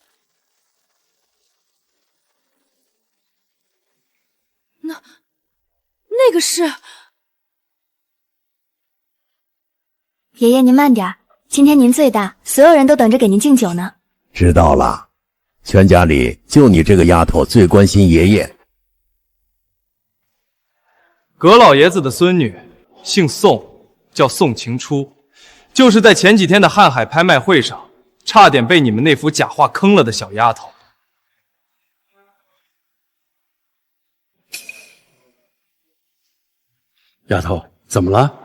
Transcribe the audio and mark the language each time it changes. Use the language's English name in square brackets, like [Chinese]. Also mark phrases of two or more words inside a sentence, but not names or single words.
[Chinese] 那個是…… 爺爺您慢點，今天您最大，所有人都等着給您敬酒呢。知道了，全家裡就你這個丫頭最關心爺爺。葛老爺子的孫女姓宋，叫宋晴初，就是在前幾天的瀚海拍賣會上，差點被你們那幅假畫坑了的小丫頭。丫頭，怎麼了？